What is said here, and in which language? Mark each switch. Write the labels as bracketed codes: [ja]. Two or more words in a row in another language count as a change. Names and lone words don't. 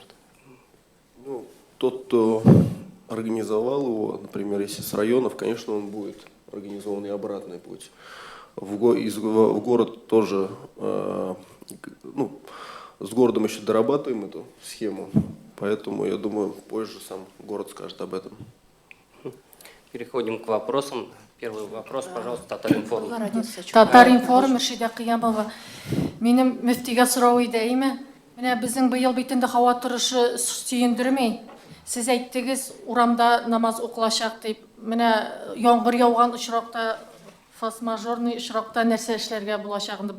[ru] Ну, тот, кто организовал его, например, если с районов, конечно, он будет организован и обратный путь. В город тоже, с городом еще дорабатываем эту схему, поэтому, я думаю, позже сам город скажет об этом. Переходим к вопросам. Первый вопрос, пожалуйста, Татар-Информ. [tt] Татар-Информ, Мөршидә Кыямова. Минем мөфтигә сорау иде, әйме? Менә безнең быел бит инде һава торышы сөендермәй. Сез әйттегез, урамда намаз укылачак дип. Менә яңгыр яуган очракта, форс-мажорный очракта нәрсә эшләргә булачак инде?